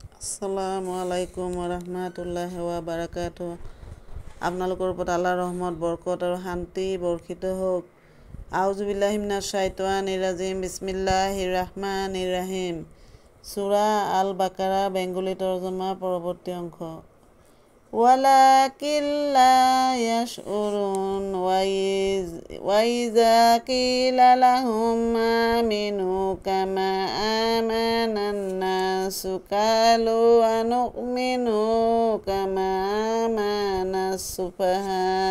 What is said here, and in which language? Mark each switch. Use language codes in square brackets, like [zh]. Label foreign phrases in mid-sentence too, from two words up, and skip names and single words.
[ar] السلام عليكم ورحمة الله وبركاته. [as] আপোনালোকৰ ওপৰত আল্লাহৰ ৰহমত, বৰকত আৰু শান্তি বৰ্ষিত হওক। [ar] أعوذ بالله من الشيطان الرجيم. بسم الله الرحمن الرحيم. [as] সূৰা আল বাকাৰা বেঙ্গলী তৰ্জমা পৰৱৰ্তী অংশ। [ar] ولكن لا يشعرون وإذا قيل لهم آمنوا كما آمن الناس قالوا أنؤمن كما آمن السفهاء